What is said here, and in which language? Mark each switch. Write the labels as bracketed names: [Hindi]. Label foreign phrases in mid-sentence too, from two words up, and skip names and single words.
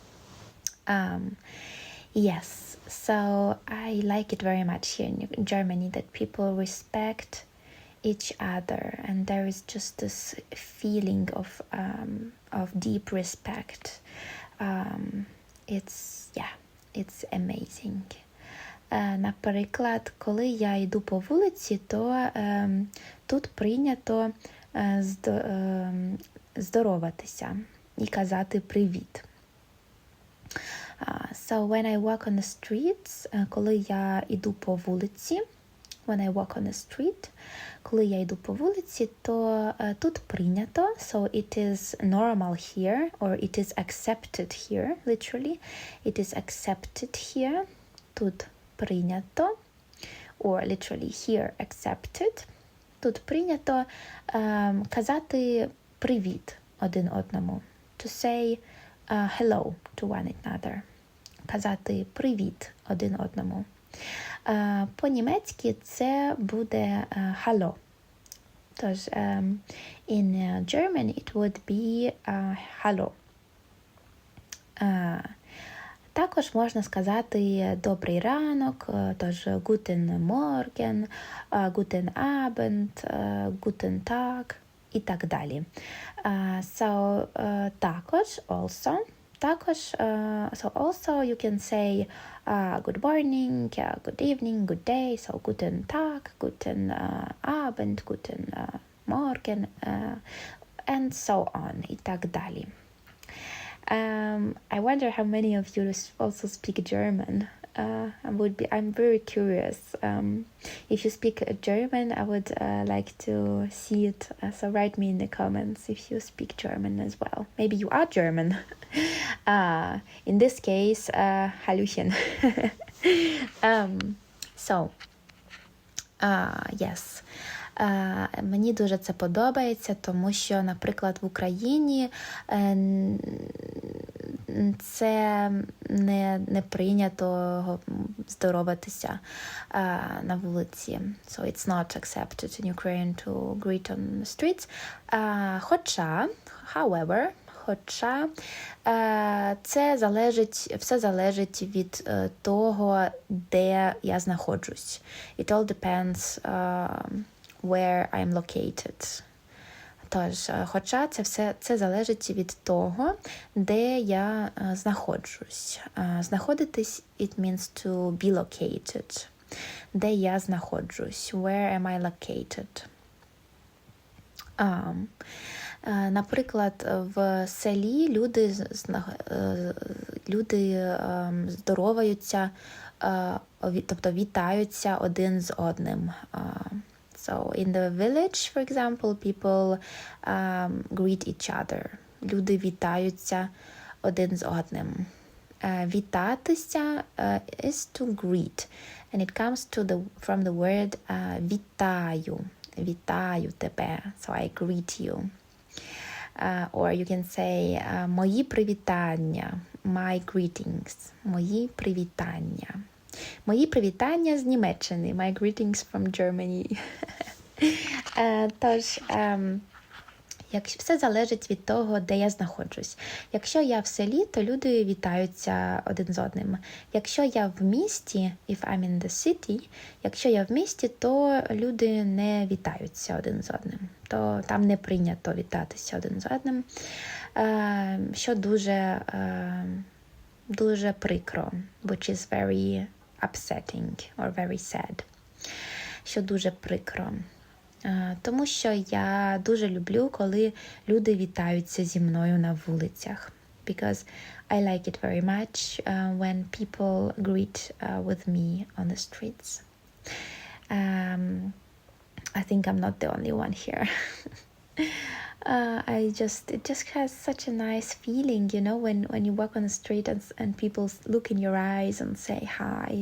[English] Yes, so I like it very much here in Germany that people respect each other, and there is just this feeling of deep respect. It's amazing. [Ukrainian] Наприклад, коли я йду по вулиці, то тут прийнято здороватися і казати привіт. [English] So when I walk on the streets, [Ukrainian] коли я йду по вулиці, коли я йду по вулиці, то тут прийнято, [English] so it is normal here, or it is accepted here, literally, it is accepted here, [Ukrainian] тут прийнято, [English] or literally here accepted, [Ukrainian] тут прийнято казати привіт один одному, [English] to say hello to one another, [Ukrainian] казати привіт один одному. По-німецьки це буде hallo. Тож, [English] in German it would be hallo. [Ukrainian] Також можна сказати добрий ранок, тож [German] guten Morgen, guten Abend, guten Tag [Ukrainian] і так далі. So, також, [English] so also you can say good morning, good evening, good day, so [German] guten Tag, guten Abend, guten Morgen, [English] and so on, [Ukrainian] і так далі. [English] I wonder how many of you also speak German. I'm very curious. If you speak German, I would like to see it. So write me in the comments if you speak German as well. Maybe you are German. In this case, Hallöchen. Yes. [Ukrainian] Мені дуже це подобається, тому що, наприклад, в Україні це не прийнято здороватися на вулиці. [English] So it's not accepted in Ukraine to greet on the streets. [Ukrainian] Хоча це все залежить від того, де я знаходжусь. [English] It all depends where I'm located. [Ukrainian] Тож, хоча це залежить від того, де я знаходжусь. Знаходитись, [English] it means to be located. [Ukrainian] Де я знаходжусь. [English] Where am I located? [Ukrainian] Наприклад, в селі люди здороваються, тобто вітаються один з одним. [English] So in the village, for example, people greet each other. [Ukrainian] Люди вітаються один з одним. [English] Вітатися is to greet. And it comes from the word вітаю. [Ukrainian] Вітаю тебе. [English] So I greet you. Or you can say [Ukrainian] мої привітання. [English] My greetings. [Ukrainian] Мої привітання. Мої привітання з Німеччини. [English] My greetings from Germany. [Ukrainian] Тож, все залежить від того, де я знаходжусь. Якщо я в селі, то люди вітаються один з одним. Якщо я в місті, [English] if I'm in the city, [Ukrainian] якщо я в місті, то люди не вітаються один з одним. То там не прийнято вітатися один з одним, що дуже прикро, [English] which is very upsetting or very sad, [Ukrainian] що дуже прикро. Тому що я дуже люблю, коли люди вітаються зі мною на вулицях. [English] because I like it very much when people greet with me on the streets. I think I'm not the only one here. It just has such a nice feeling, when you walk on the street and people look in your eyes and say hi.